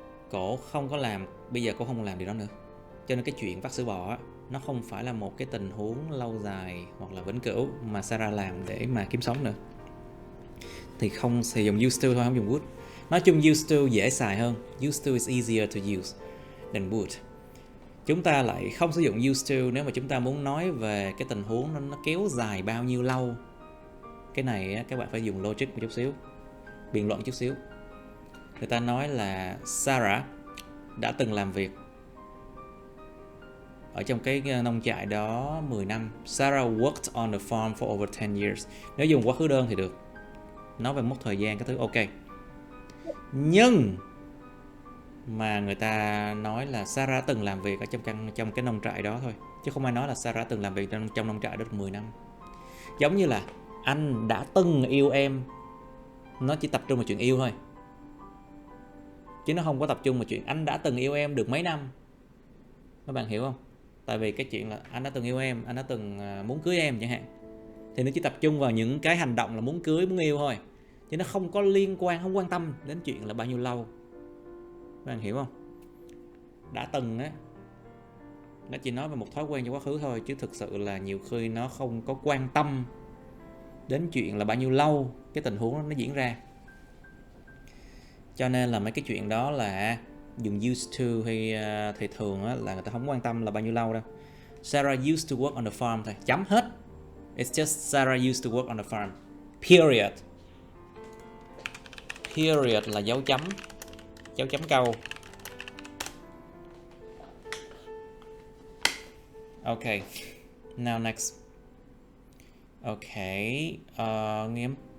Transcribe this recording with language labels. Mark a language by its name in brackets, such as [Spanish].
[Vietnamese] Cổ không có làm, bây giờ cô không làm điều đó nữa. Cho nên cái chuyện vắt sữa bò á, nó không phải là một cái tình huống lâu dài hoặc là vĩnh cửu mà Sarah làm để mà kiếm sống nữa. Thì không sử dụng used to thôi, không dùng would. Nói chung used to dễ xài hơn. [English] Used to is easier to use than would. [Vietnamese] Chúng ta lại không sử dụng used to nếu mà chúng ta muốn nói về cái tình huống nó kéo dài bao nhiêu lâu. Cái này á, các bạn phải dùng logic một chút xíu, biện luận chút xíu. Người ta nói là Sarah đã từng làm việc ở trong cái nông trại đó 10 năm. [English] Sarah worked on the farm for over 10 years. [Vietnamese] Nếu dùng quá khứ đơn thì được, nói về mốc thời gian cái thứ ok. Nhưng mà người ta nói là Sarah từng làm việc ở trong cái nông trại đó thôi, chứ không ai nói là Sarah từng làm việc trong nông trại đó được 10 năm. Giống như là anh đã từng yêu em, nó chỉ tập trung vào chuyện yêu thôi, chứ nó không có tập trung vào chuyện anh đã từng yêu em được mấy năm. Các bạn hiểu không? Tại vì cái chuyện là anh đã từng yêu em, anh đã từng muốn cưới em chẳng hạn, thì nó chỉ tập trung vào những cái hành động là muốn cưới, muốn yêu thôi, chứ nó không có liên quan, không quan tâm đến chuyện là bao nhiêu lâu. Các bạn hiểu không? Đã từng á, nó chỉ nói về một thói quen trong quá khứ thôi, chứ thực sự là nhiều khi nó không có quan tâm đến chuyện là bao nhiêu lâu cái tình huống nó diễn ra. Cho nên là mấy cái chuyện đó là dùng used to hay thì thường á, là người ta không quan tâm là bao nhiêu lâu đâu. [English] Sarah used to work on the farm [Vietnamese] thôi, chấm hết. [English] It's just Sarah used to work on the farm. Period. [Vietnamese] Period là dấu chấm câu. [English] Okay. Now next. Okay. Nghiêm.